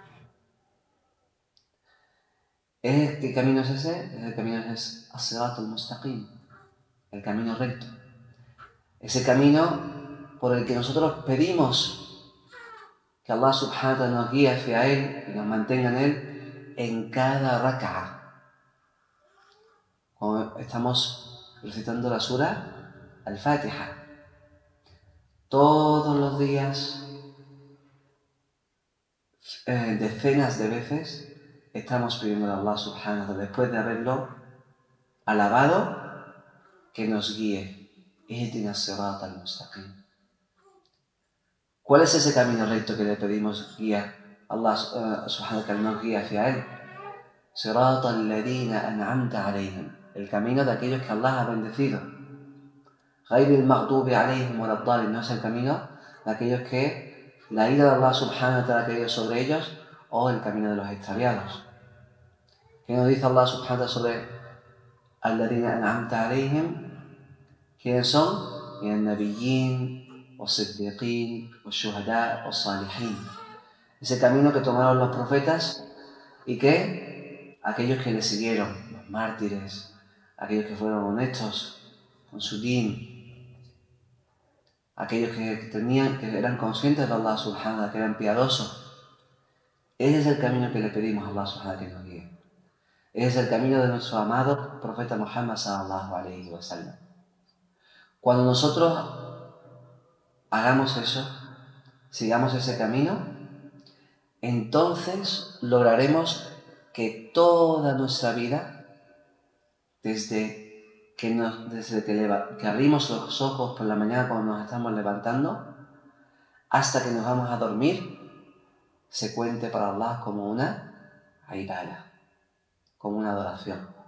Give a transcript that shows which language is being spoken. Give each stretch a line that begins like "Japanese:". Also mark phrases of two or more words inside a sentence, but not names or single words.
Spanish: ¿Qué camino es ese? El camino es
Arabic: الصراط المستقيم,
Spanish: el camino recto. Ese camino por el que nosotros pedimos que Allah
Arabic: سبحانه وتعالى
Spanish: nos guíe hacia él y nos mantenga en él en cada rak'a. Cuando estamos recitando la sura al-Fatiha, todos los días, decenas de veces, estamos pidiendo a Allah
Arabic: سبحانه وتعالى,
Spanish: después de haberlo alabado, que nos guíe.
Arabic: اهدنا الصراط المستقيم.
Spanish: ¿Cuál es ese camino recto que le pedimos guía? Allah
Arabic: سبحانه وتعالى
Spanish: nos guía hacia él.
Arabic: صراط الذين أنعمت عليهم.
Spanish: El camino de aquellos que Allah ha bendecido.
Arabic: غير المغضوب عليهم ولا الضالين.
Spanish: No es el camino de aquellos que la ira de Allah
Arabic: سبحانه وتعالى
Spanish: ha caído sobre ellos, o el camino de los extraviados. ¿Qué nos dice Allah
Arabic: سبحانه وتعالى
Spanish: sobre
Arabic: الذين أنعمت عليهم?
Spanish: ¿Quiénes son? El nabiyyin, los siddiqin, los shuhada, los salihin. Ese camino que tomaron los profetas y que aquellos que le siguieron, los mártires, aquellos que fueron honestos con su din, aquellos que eran conscientes de Allah
Arabic: سبحانه وتعالى,
Spanish: que eran piadosos. Ese es el camino que le pedimos a Allah
Arabic: سبحانه وتعالى
Spanish: que nos guíe. Ese es el camino de nuestro amado profeta Muhammad
Arabic: صلى الله عليه وسلم.
Spanish: Cuando nosotros hagamos eso, sigamos ese camino, entonces lograremos que toda nuestra vida, desde que abrimos los ojos por la mañana cuando nos estamos levantando, hasta que nos vamos a dormir, se cuente para Allah como una ibadah, como una adoración.